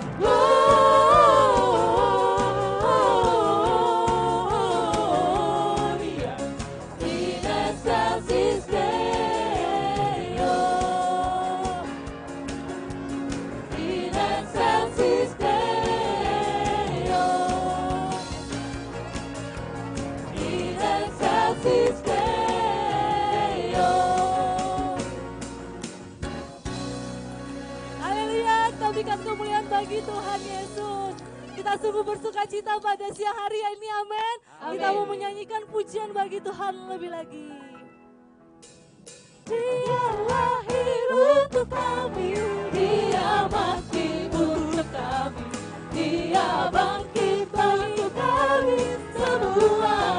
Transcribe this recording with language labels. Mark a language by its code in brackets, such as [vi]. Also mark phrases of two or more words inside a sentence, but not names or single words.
[la] Gloria in excelsis Deo. In excelsis Deo. In excelsis Deo. [id] Haleluya, kita berikan kemuliaan bagi Tuhan Yesus. Kita sungguh bersuka cita pada siang hari ini, amin. Kita mau menyanyikan pujian bagi Tuhan lebih lagi. Dia lahir untuk kami, Dia mati untuk kami, Dia bangkit untuk kami semua.